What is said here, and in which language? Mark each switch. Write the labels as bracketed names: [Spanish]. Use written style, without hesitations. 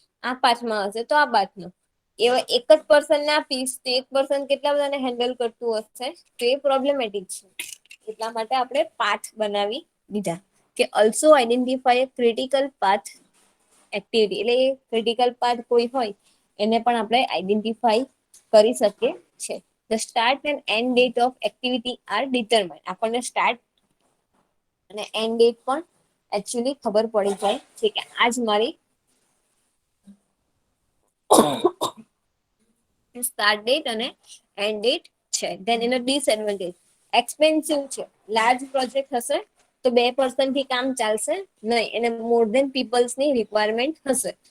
[Gujarati] આ 5માં હશે તો આ 5નો. એવા એક જ પર્સનને આપીશ તો એક પર્સન કેટલા બધાને હેન્ડલ કરતું હશે તો એ પ્રોબ્લેમેટિક છે. એટલા માટે આપણે પાથ બનાવી દીધા કે [English] also identify a critical path activity, [Gujarati] એટલે ક્રિટિકલ પાથ કોઈ હોય એને પણ આપણે આઈડેન્ટિફાઈ કરી શકીએ છે. [English] The start and end date of activity are determined. [Gujarati] આપણને સ્ટાર્ટ અને એન્ડ ડેટ પણ એકચ્યુઅલી ખબર પડી જાય છે કે આજ મારી સ્ટાર્ટ ડેટ અને એન્ડ ડેટ છે. ધેન એનો ડિસએડવાન્ટેજ એક્સપેન્સિવ છે. લાર્જ પ્રોજેક્ટ હશે તો 2 થી કામ ચાલશે નહીં, એને મોર ધેન પીપલ્સની રિક્વાયરમેન્ટ હશે.